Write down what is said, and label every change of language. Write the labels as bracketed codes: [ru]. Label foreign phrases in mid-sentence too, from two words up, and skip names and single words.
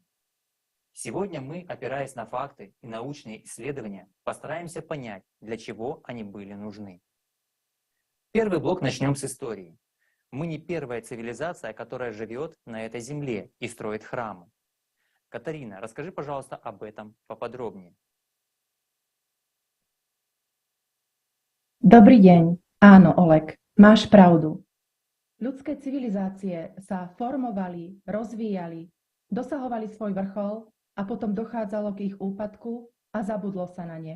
[ru] Сегодня мы, опираясь на факты и научные исследования, постараемся понять, для чего они были нужны. Первый блок начнем с истории. Мы не первая цивилизация, которая живет на этой земле и строит храмы. Катарина, расскажи, пожалуйста, об этом поподробнее. [sk] Dobrý deň. Áno, Oleg, máš pravdu. Ľudské civilizácie sa formovali, rozvíjali, dosahovali svoj vrchol a potom dochádzalo k ich úpadku a zabudlo sa na ne.